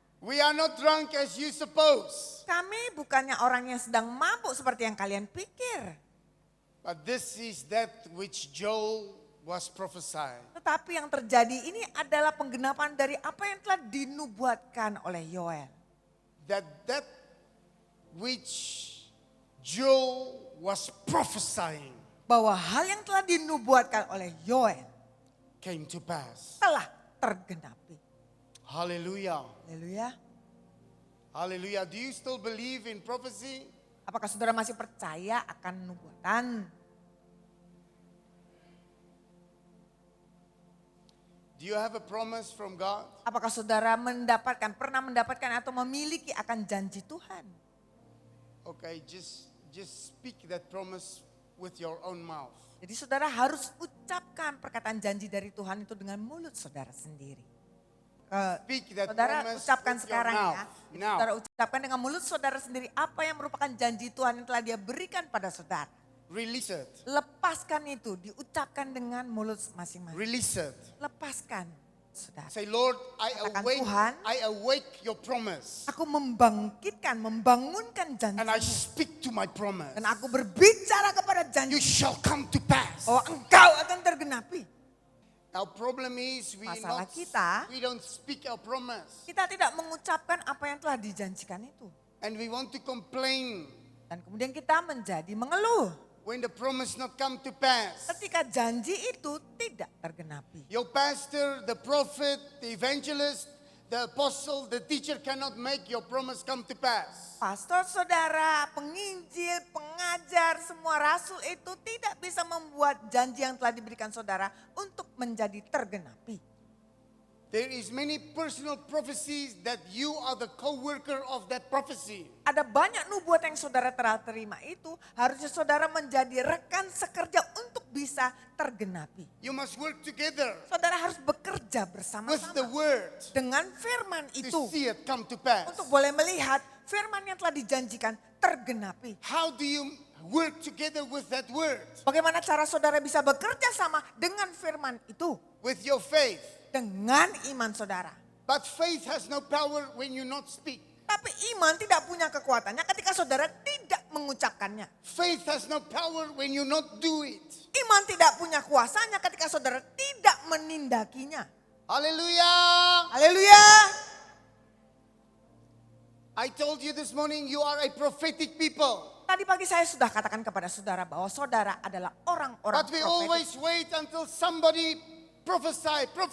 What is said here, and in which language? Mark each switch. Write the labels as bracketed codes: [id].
[en] we are not drunk as you suppose. [id] Kami bukannya orang yang sedang mabuk seperti yang kalian pikir. [en] But this is that which Joel was prophesied. [id] Tetapi yang terjadi ini adalah penggenapan dari apa yang telah dinubuatkan oleh Yoel. [en] That which Joel was prophesying [id] Bahwa hal yang telah dinubuatkan oleh Yoel [en] came to pass. [id] telah tergenapi. [en] Hallelujah. [id] Haleluya. [en] Hallelujah. Do you still believe in prophecy? [id] Apakah saudara masih percaya akan nubuatan? [en] Do you have a promise from God? [id] Apakah saudara pernah mendapatkan atau memiliki akan janji Tuhan? [en] Okay, just speak that promise with your own mouth. [id] Jadi saudara harus ucapkan perkataan janji dari Tuhan itu dengan mulut saudara sendiri. [en] Speak that [id] Saudara [en] promise [id] ucapkan [en] with your [id] sekarang ya. [en] mouth. Now. [id] Saudara ucapkan dengan mulut saudara sendiri apa yang merupakan janji Tuhan yang telah dia berikan pada saudara. [en] Release it. [id] Lepaskan itu, diucapkan dengan mulut masing-masing. [en] Release it. [id] Lepaskan saudara. [en] Say, Lord, [id] Katakan, Tuhan, [en] I awake your promise. [id] aku membangunkan [en] And I [id] janji. [en] speak to my promise. [id] Dan aku berbicara kepada [en] You shall come to pass. [id] Oh, engkau akan tergenapi. [en] Our problem is [id] Masalah kita, [en] we don't speak our promise. [id] kita tidak mengucapkan apa yang telah dijanjikan itu. [en] And we want to complain [id] Dan kemudian kita menjadi mengeluh [en] when the promise not come to pass. [id] ketika janji itu tidak tergenapi. [en] Your pastor, the prophet, the evangelist, the apostle, the teacher cannot make your promise come to pass. [id] Pastor, saudara, penginjil, pengajar, semua rasul itu tidak bisa membuat janji yang telah diberikan saudara untuk menjadi tergenapi. [en] There is many personal prophecies that you are the co-worker of that prophecy. [id] Ada banyak nubuat yang saudara telah terima itu harusnya saudara menjadi rekan sekerja untuk bisa tergenapi. [en] You must work together [id] Saudara harus bekerja [en] with the [id] bersama-sama [en] word [id] dengan firman [en] to [id] itu [en] see it come to pass. [id] untuk boleh melihat firman yang telah dijanjikan tergenapi. [en] How do you work together with that word? [id] Bagaimana cara saudara bisa bekerja sama dengan firman itu? [en] With your faith. [id] Dengan iman saudara. [en] But faith has no power when you not speak. [id] Tapi iman tidak punya kekuatannya ketika saudara tidak mengucapkannya. [en] Faith has no power when you not do it. [id] Iman tidak punya kuasanya ketika saudara tidak menindakinya. [en] Hallelujah. [id] Haleluya. [en] I told you this morning you are a prophetic people. [id] Tadi pagi saya sudah katakan kepada saudara bahwa saudara adalah orang-orang [en] But we [id] profetik. [en] always wait until somebody prophesy.